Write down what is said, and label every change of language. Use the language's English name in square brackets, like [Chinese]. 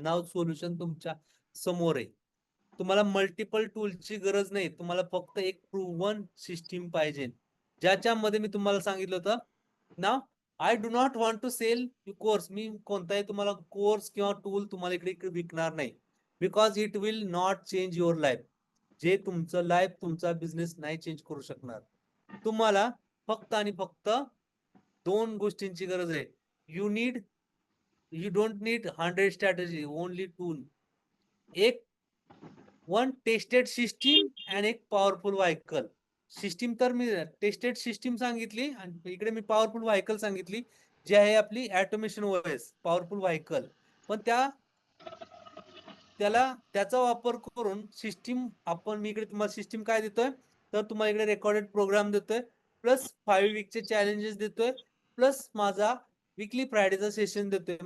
[Marathi] नाव solution तुमच्या समोर आहे. तुम्हाला मल्टिपल टूलची गरज नाही, तुम्हाला फक्त एक प्रूव्हन सिस्टीम पाहिजे, ज्याच्यामध्ये मी तुम्हाला सांगितलं होतं ना, [English] I do not want to sell course. [Marathi] मी कोणताही तुम्हाला कोर्स किंवा टूल तुम्हाला इकडे विकणार नाही, [English] Because it will not change your life. [Marathi] जे तुमचं लाईफ, तुमचा बिझनेस नाही चेंज करू शकणार. तुम्हाला फक्त आणि फक्त 2 गोष्टींची गरज आहे. [English] You don't need 100 strategy, only tool. एक one tested system and एक powerful vehicle. [Marathi] सिस्टीम तर मी टेस्टेड सिस्टीम सांगितली आणि इकडे मी पॉवरफुल व्हायकल सांगितली, जी आहे आपली ऑटोमेशन ओएस पॉवरफुल व्हायकल. पण त्याचा वापर करून सिस्टीम आपण, मी इकडे तुम्हाला सिस्टीम काय देतोय, तर तुम्हाला इकडे रेकॉर्डेड प्रोग्राम देतोय, प्लस 5 वीकचे चॅलेंजेस देतोय, प्लस माझा वीकली फ्रायडेचा सेशन देतोय.